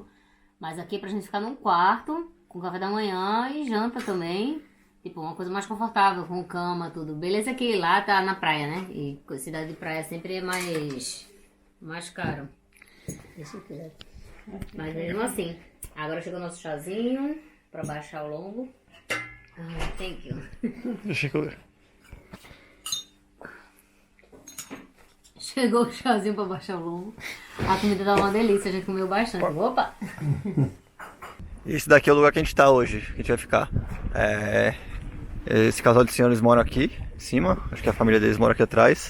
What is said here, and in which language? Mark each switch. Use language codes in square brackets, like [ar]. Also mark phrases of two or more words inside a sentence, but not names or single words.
[pt] Mas aqui é pra gente ficar num quarto, com café da manhã e janta também. Tipo, uma coisa mais confortável, com cama, tudo. Beleza que lá tá na praia, né? E cidade de praia sempre é mais caro. Deixa eu ver. Mas mesmo assim. Agora chegou o nosso chazinho pra baixar o lombo. [en] Thank you. [tr] Teşekkür ederim. [pt] Chegou o chazinho pra baixar o lombo. A comida tava uma delícia, a gente comeu bastante. Opa! Esse daqui é o lugar que a gente tá hoje, que a gente vai ficar. Esse casal de senhores mora aqui em cima, acho que a família deles mora aqui atrás.